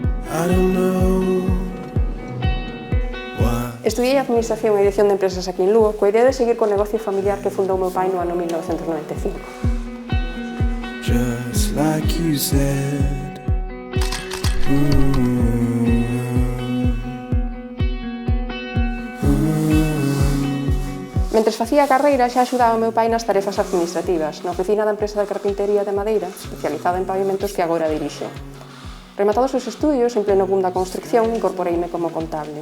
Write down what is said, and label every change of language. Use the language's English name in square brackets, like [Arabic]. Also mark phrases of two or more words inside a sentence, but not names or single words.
[Galician] Estudiei Administración e Dirección de Empresas aquí en Lugo, coa idea de seguir co negocio familiar que fundou meu pai no ano 1995. [English] Just like you said. [Galician] Mentres facía a carreira xa axudaba o meu pai nas tarefas administrativas, na oficina da empresa de carpintería de Madeira, especializada en pavimentos que agora dirixo. Rematados os estudios, en pleno boom da construcción, incorporeime como contable.